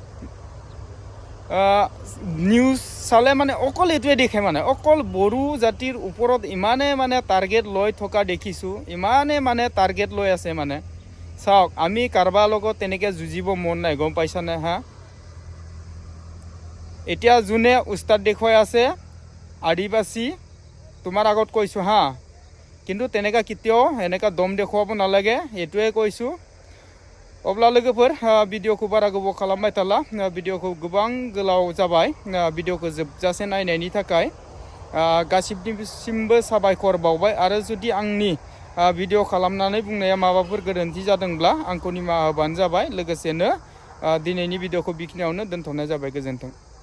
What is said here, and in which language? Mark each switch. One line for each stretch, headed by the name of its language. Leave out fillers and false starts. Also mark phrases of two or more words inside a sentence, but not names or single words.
Assamese: নিউজ চালে মানে অকল এইটোৱে দেখে মানে অকল বড়ো জাতিৰ ওপৰত ইমানে মানে টাৰ্গেট লৈ থকা দেখিছোঁ ইমানে মানে টাৰ্গেট লৈ আছে মানে চাওক আমি কাৰোবাৰ লগত তেনেকৈ যুঁজিব মন নাই গম পাইছানে হা এতিয়া যোনে উস্তাদ দেখুৱাই আছে আদিবাসী তোমাৰ আগত কৈছোঁ হা কিন্তু তেনেকৈ কেতিয়াও এনেকুৱা দম দেখুৱাব নালাগে এইটোৱে কৈছোঁ
Bodo: अब्ला लोगोफोर भिडिअखौ बारा गोबाव खालामबाय थाला भिडिअखौ गोबां गोलाव जाबाय भिडिअखौ जोबजासे नायनायनि थाखाय गासिबनिसिमबो साबायखर बावबाय आरो जुदि आंनि भिडिअ खालामनानै बुंनाया माबाफोर गोरोन्थि जादोंब्ला आंखौ निमाहा होबानो जाबाय लोगोसेनो दिनैनि भिडिअखौ बेखिनियावनो दोनथ'नाय जाबाय गोजोन्थों